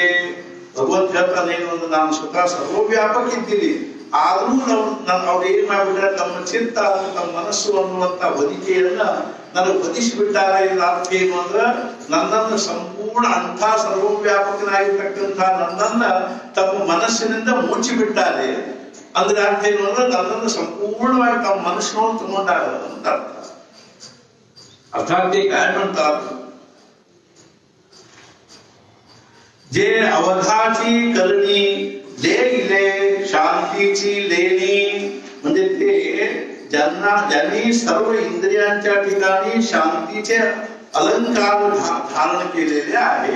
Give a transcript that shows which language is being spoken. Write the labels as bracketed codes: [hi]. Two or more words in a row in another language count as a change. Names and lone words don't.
[kn] ಭಗವಂತ ಹೇಳ್ತಾನೆ ಏನು ಅಂದ್ರೆ ನಾನು ಸ್ವತಃ ಸರ್ವವ್ಯಾಪಕ ಇದ್ದೀನಿ, ಆದ್ರೂ ಅವ್ರು ಏನ್ ಮಾಡ್ಬಿಟ್ರೆ ತಮ್ಮ ಚಿತ್ತ ತಮ್ಮ ಮನಸ್ಸು ಅನ್ನುವಂತ ಬದಿಕೆಯನ್ನ ನನಗೆ ಬದಿಸಿಬಿಟ್ಟಾರೆ. ಇದರ ಅರ್ಥ ಏನು ಅಂದ್ರೆ ನನ್ನನ್ನು ಸಂಪೂರ್ಣ ಅಂಥ ಸರ್ವವ್ಯಾಪಕನಾಗಿರ್ತಕ್ಕಂಥ ನನ್ನನ್ನ ತಮ್ಮ ಮನಸ್ಸಿನಿಂದ ಮುಚ್ಚಿಬಿಟ್ಟಾರೆ. ಅಂದ್ರೆ ಅರ್ಥ ಏನು ಅಂದ್ರೆ ನನ್ನನ್ನು ಸಂಪೂರ್ಣವಾಗಿ ತಮ್ಮ ಮನಸ್ಸಿನೊಳಗೆ ತಗೊಂಡಾರ ಅಂತ ಅರ್ಥ. [mr] अर्थात ते काय म्हणतात, जे अवधाची करणी लेले शांतीची लेणी. म्हणजे ते ज्यांनी सर्व इंद्रियांच्या ठिकाणी शांतीचे अलंकार धारण केलेले आहे.